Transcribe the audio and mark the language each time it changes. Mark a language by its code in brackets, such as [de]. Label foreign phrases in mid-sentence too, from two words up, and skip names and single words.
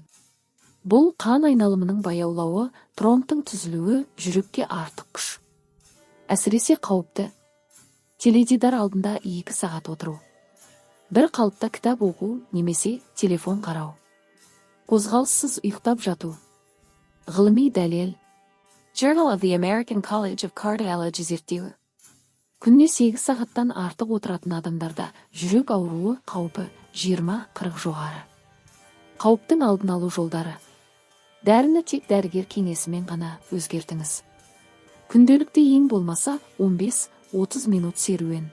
[kk] Бұл қан айналымының баяулауы, тромбтың түзілуі жүрекке артық күш. Әсіресе қауіпті. Теледидар алдында 2 сағат отыру. Бір қалыпта кітап оқу немесе телефон қарау. Қозғалыссыз ұйықтап жату. Ғылыми дәлел. Journal of the American College of Cardiology зерттеуі. Күніне 8 сағаттан артық отыратын адамдарда жүрек ауруы қаупі 20-40 жоғары. Қауіптің алдын алу жолдары. Дәріні тек дәрігер кеңесімен ғана өзгертіңіз. Күнделікті ең болмаса 15-30 минут серуен.